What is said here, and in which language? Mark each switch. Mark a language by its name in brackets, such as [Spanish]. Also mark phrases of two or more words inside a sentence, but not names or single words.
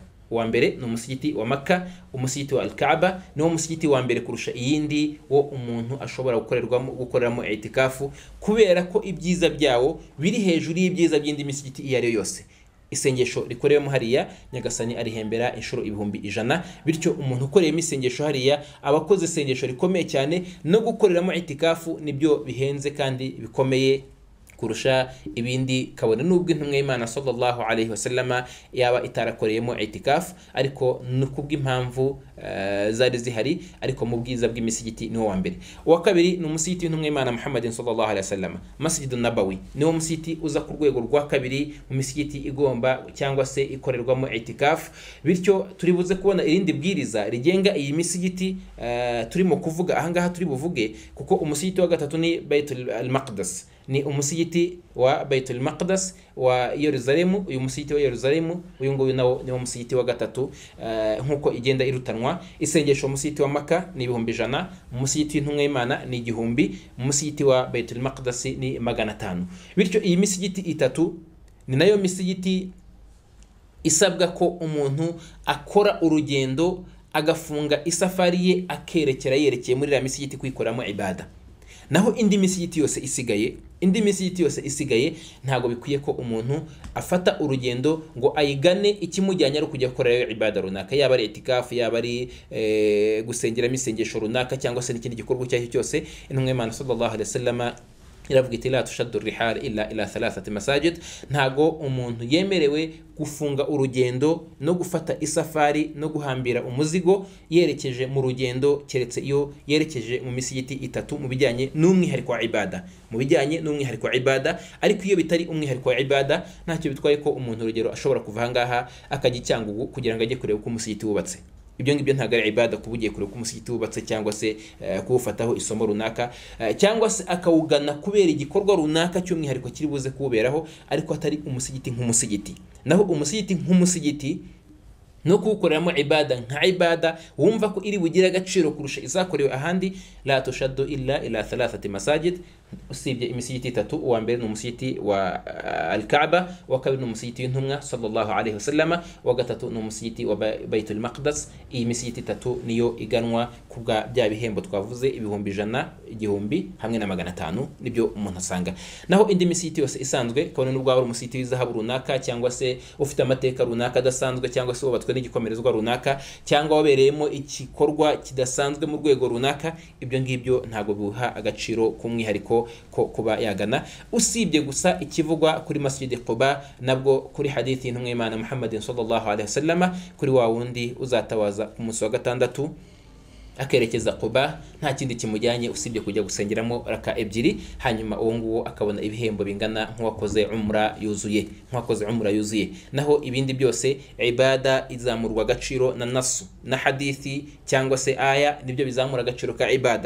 [Kinyarwanda] Umusigiti wa Al-Kaaba niwo musigiti wa mbere kurusha iyindi wo umuntu ashobora gukoreramo i'tikafu, kubera ko ibyiza byawo biri hejuru y'ibyiza by'indi misigiti iyo ari yose. Isengesho rikorewemo hariya nyagasani arihembera inshuro 100,000. Bityo umuntu ukoreyemo isengesho hariya abakoze isengesho rikomeye cyane, no gukoreramo i'tikafu nibyo bihenze kandi bikomeye kurusha ibindi, kabone nubwo intumwa y'Imana [Arabic] صلى الله عليه وسلم [Kinyarwanda] yaba itarakoreyemo i'tikafu, ariko nukubw'impamvu zari zihari, ariko mu bwiza bw'imisigiti niwo wa mbere. Uwa kabiri ni umusigiti w'intumwa y'Imana Muhammadin [Arabic] صلى الله عليه وسلم, [Kinyarwanda] Masjidun Nabawi, niwo musigiti uza ku rwego rwa kabiri mu misigiti igomba cyangwa se ikorerwamo i'tikafu. Bityo turi buze kubona irindi bwiriza rigenga iyi misigiti turimo kuvuga ahangaha turi buvuge, kuko umusigiti wa gatatu ni Baitul al-Maqdis, ni umusigiti wa Baitul Maqdis wa Yerusalemu. Uyu musigiti wa Yerusalemu uyu nguyu nawo ni musigiti wa gatatu nkuko igenda irutanwa. Isengesho umusigiti wa Makka ni 100,000, umusigiti w'intumwa y'Imana ni 1,000, umusigiti wa Baitul Maqdis ni 500. Bityo iyi misigiti itatu ni nayo misigiti isabwa ko umuntu akora urugendo agafunga isafari ye akerekera yerekeye muri iriya misigiti kwikoramo ibada. Naho indi misigiti yose isigaye ntago bikwiye ko umuntu afata urugendo ngo ayigane ikimujyanye ari kujya gukora ibada runaka, yaba ari itikafu, yaba ari gusengeramo isengesho runaka, cyangwa se n'ikindi gikorwa icyo ari cyo cyose. Intumwa y'Imana [Arabic] صلى الله عليه وسلم [Kinyarwanda] iravuga iti [Arabic] لا تشد رحال إلا إلى ثلاثة مساجد, [Kinyarwanda] ntago umuntu yemerewe gufunga urugendo no gufata isafari no guhambira umuzigo yerekeje mu rugendo keretse iyo yerekeje mu misigiti itatu mu bijyanye n'umwihariko wa ibada. Ariko iyo bitari umwihariko wa ibada ntacyo bitwaye ko umuntu urugero ashobora kuva ahangaha akajya Cyangugu kugira ngo ajye kureba uko umusigiti wubatse. Ibyo ngibyo ntabwo ari ibada kuba ugiye kureba uko umusigiti wubatse, cyangwa se kuwufataho isomo runaka, cyangwa se akawugana kubera igikorwa runaka cy'umwihariko kiri buze kuwuberaho, ariko atari umusigiti nk'umusigiti. Naho umusigiti nk'umusigiti no kuwukoreramo ibada nka ibada wumva ko iri bugire agaciro kurusha izakorewe ahandi, [Arabic] لا تشد إلا إلى ثلاثة مساجد, [Kinyarwanda] usibye imisigiti itatu. Uwa mbere ni umusigiti wa al-Kaaba, wa kabiri ni umusigiti w'intumwa [Arabic] صلى الله عليه وسلم, [Kinyarwanda] wa gatatu ni umusigiti wa Baitul Maqdis. Iyi misigiti itatu niyo iganwa kubwa bya bihembo twavuze, ibihumbi 100, 1000 hamwe na 500 nibyo umuntu asanga. Naho indi misigiti yose isanzwe, kabone n'ubwo ari umusigiti w'izahabu runaka, cyangwa se ufite amateka runaka adasanzwe, cyangwa se wubatswe n'igikomerezwa runaka, cyangwa wabereyemo igikorwa kidasanzwe mu rwego runaka, ibyo ngibyo ntago biha agaciro k'umwihariko ko kuba yagana. Usibye gusa ikivugwa kuri Masjid Quba, nabwo kuri hadithi y'intumwa y'Imana Muhammadin [Arabic] صلى الله عليه وسلم, [Kinyarwanda] kuri wa wundi uzatawaza ku munsi wa gatandatu akerekeza Quba, nta kindi kimujyanye usibye kujya gusengeramo raka 2, hanyuma uwo nguwo akabona ibihembo bingana nk'uwakoze umra yuzuye. Naho ibindi byose ibada izamurwa agaciro na nasu na hadithi cyangwa se aya, nibyo bizamura agaciro ka ibada.